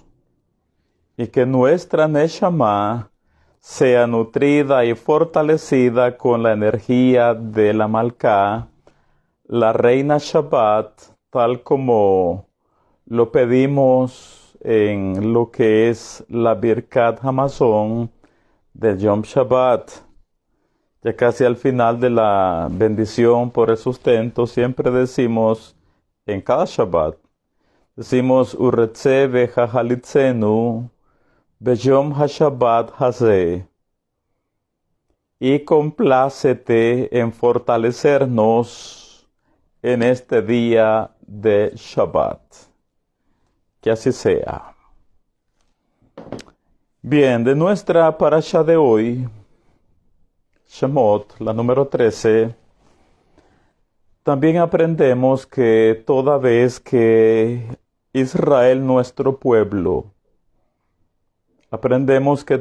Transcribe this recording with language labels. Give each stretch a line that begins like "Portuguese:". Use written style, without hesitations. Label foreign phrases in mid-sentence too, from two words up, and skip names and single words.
Spanish: Y que nuestra Neshama sea nutrida y fortalecida con la energía de la Malká, la reina Shabbat, tal como lo pedimos en lo que es la
Hebrew: ברכת המזון
Spanish: del
Hebrew: יום שבת.
Spanish: Ya casi al final de la bendición por el sustento, siempre decimos, en cada Shabbat, decimos,
Hebrew: ורצה והחליצנו ביום השבת הזה.
Spanish: Y complácete en fortalecernos en este día de Shabbat. Que así sea. Bien, de nuestra parasha de hoy, Shemot, la número 13, también aprendemos que toda vez que Israel, nuestro pueblo, aprendemos que